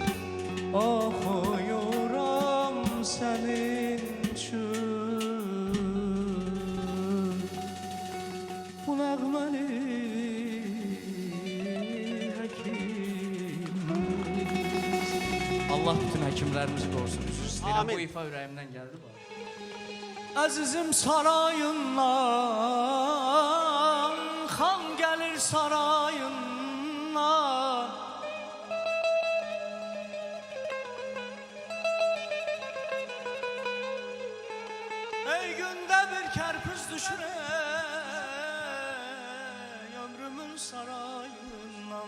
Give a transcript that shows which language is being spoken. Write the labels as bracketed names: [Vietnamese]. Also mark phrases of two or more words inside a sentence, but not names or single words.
[Azerbaijani] Oxuyuram sənin üçün bu nəğməni həkim qız. Allah bütün həkimlərimizi qorusun. Üzr istəyirəm, bu ifa ürəyimdən gəldi. Azizim sarayından, xan gelir sarayından. Ey günde bir kerpiç düşür ömrümün sarayından.